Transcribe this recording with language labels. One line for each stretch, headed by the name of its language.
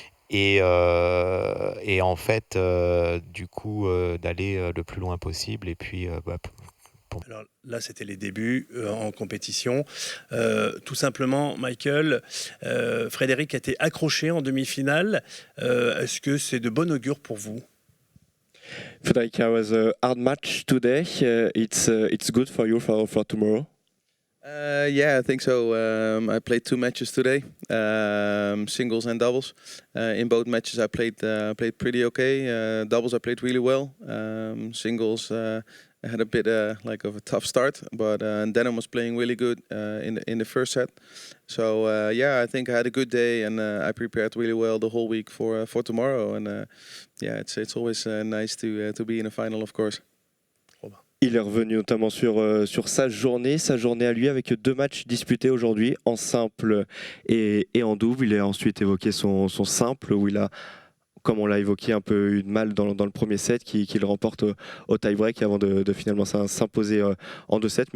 French: Et en fait, du coup, d'aller le plus loin possible. Et puis, alors là, c'était les débuts en compétition. Tout simplement, Michael, Frédéric a été accroché en demi-finale. Est-ce que c'est de bon augure pour vous?
English: Frédéric, it was a hard match today. It's good for you for tomorrow. Yeah, I think so. I played 2 matches today, singles and doubles. In both matches, I played pretty okay. Doubles, I played really well. Singles, I had a bit like of a tough start, but Denim was playing really good in the first set. So yeah, I think I had a good day, and I prepared really well the whole week for tomorrow. And yeah, it's always nice to be in a final, of course.
French: Il est revenu notamment sur sa journée à lui avec 2 matchs disputés aujourd'hui en simple et en double. Il a ensuite évoqué son simple où il a, comme on l'a évoqué, un peu eu de mal dans le premier set, qu'il remporte au tie-break avant de finalement s'imposer en 2 sets.